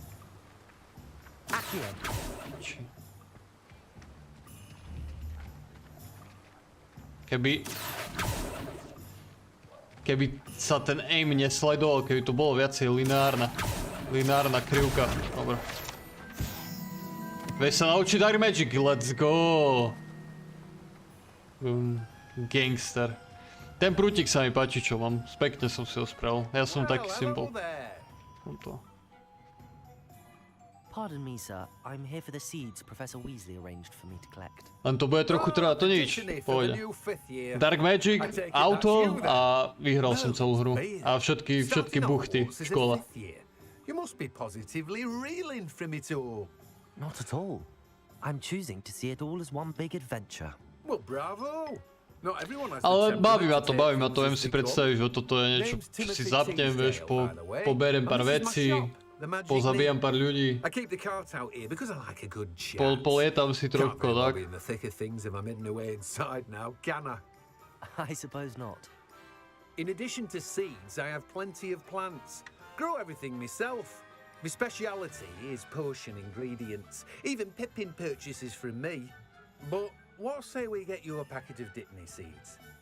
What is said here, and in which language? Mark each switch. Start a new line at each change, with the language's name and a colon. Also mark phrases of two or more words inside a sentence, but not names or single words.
Slovak: Keby sa ten aim nesledoval, keby to bolo viacej lineárna krivka. Dobre. Vieš sa naučiť Dark Magic,
English: let's go!
Slovak: Gangster. Ten prútik sa mi páči, čo mám. Pekne som si ho spravil. Ja som taký symbol.
English: Pardon me, sir. I'm here for the seeds Professor Weasley arranged for me to collect.
Slovak: Len to bude trochu trvať, to nič. Pôjde. Dark Magic, auto a vyhral som celú hru. A všetky buchty v škole.
English: You must be positively reeling from it all. Not at all. I'm choosing to see it all as one big adventure. Well, bravo. Not everyone has
Slovak: Ale baví ma to, viem si predstaviť, že toto je niečo, čo si zapnem, vieš, poberiem pár vecí. Pozabijam pár ľudí. Polietam si trochu, tak?
English: I suppose not. In addition to seeds, I have plenty of plants. Grow everything myself. My speciality is potion ingredients. Even Pippin purchases from me. But what say we get you a packet of Dittany seeds?